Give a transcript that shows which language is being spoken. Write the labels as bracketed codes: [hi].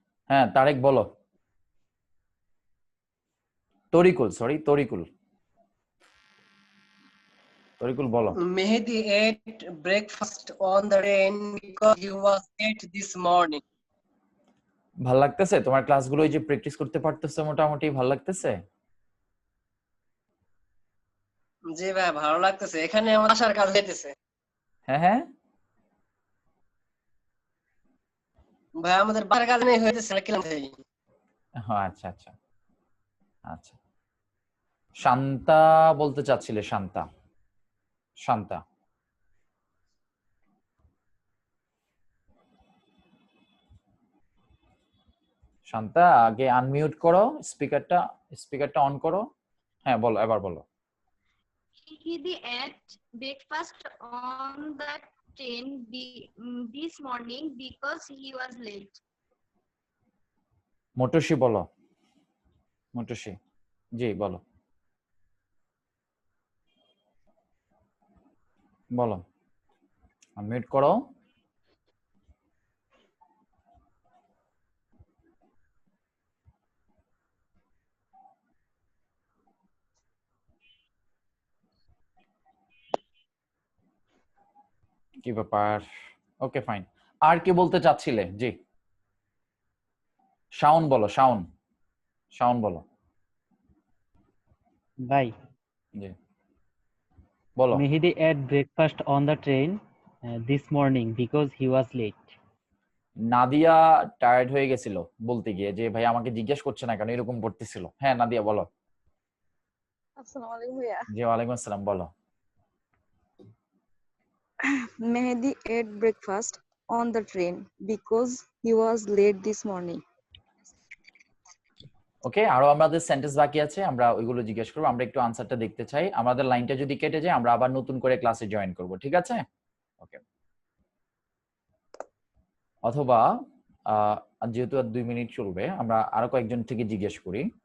[bn] হ্যাঁ তারেক বলো। তরিকুল, সরি তরিকুল, তরিকুল বলো। [en] Mehdi ate breakfast on the train because he was late this morning. [bn] ভাল লাগতেছে তোমার ক্লাসগুলো, এই যে প্র্যাকটিস করতে পারতেছো মোটামুটি ভাল লাগতেছে? জি ভাই ভালো লাগতেছে, এখানে আমার আসার কাজ হইতেছে। হ্যাঁ হ্যাঁ ভাই আমাদের বাসার কাজ নেই হইতেছে কিলাম ভাই। হ্যাঁ আচ্ছা আচ্ছা আচ্ছা। শান্তা বলতে চাচ্ছিলে, শান্তা, শান্তা। শান্তা আগে আনমিউট করো, স্পিকারটা স্পিকারটা অন করো। হ্যাঁ বলো, এবার বলো। [en] He ate breakfast on the train this morning because he was late. [bn] মটুসি বলো, মটুসি জি বলো, বলো আনমিউট করো। কি ব্যাপার? Okay fine. আর কি বলতে চাচ্ছিলে? জি শাওন বলো, শাওন, শাওন বলো। ভাই জি বলো। [en] Mehdi ate breakfast on the train this morning because he was late. [bn] Nadia tired হয়ে গেছিল বলতে গিয়ে, যে ভাই আমাকে জিজ্ঞেস করছে না কেন, এরকম করতেছিল। হ্যাঁ নাদিয়া বলো। আসসালামু আলাইকুম ভাইয়া। জি ওয়ালাইকুম আসসালাম বলো। [en] Mehdi ate breakfast on the train because he was late this morning. [bn] ওকে, আরো আমাদের সেন্টেন্স বাকি আছে, আমরা ওইগুলো জিজ্ঞেস করবো। আমরা একটু আনসারটা দেখতে চাই। আমাদের লাইনটা যদি কেটে যায় আমরা আবার নতুন করে ক্লাসে জয়েন করব, ঠিক আছে? ওকে, অথবা যেহেতু আর 2 মিনিট চলবে, আমরা আরো কয়েকজন থেকে জিজ্ঞেস করি।